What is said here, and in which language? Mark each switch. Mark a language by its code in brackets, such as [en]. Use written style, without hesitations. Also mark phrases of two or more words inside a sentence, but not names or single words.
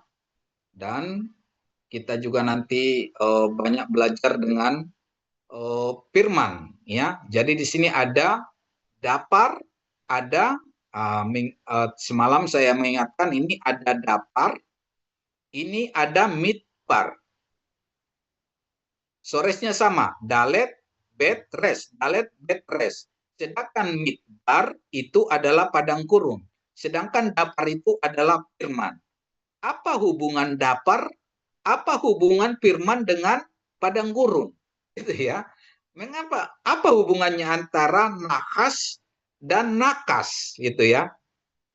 [id] Dan kita juga nanti banyak belajar dengan firman ya. Jadi di sini ada dapar, ada semalam saya mengingatkan ini ada dapar, ini ada midbar. Soresnya sama, dalet, bet, res, dalet, bet, res. Sedangkan midbar itu adalah padang gurun. Sedangkan dapar itu adalah firman. Apa hubungan dapar? Apa hubungan firman dengan padang gurun? Gitu ya. Mengapa? Apa hubungannya antara nahas dan nakas gitu ya?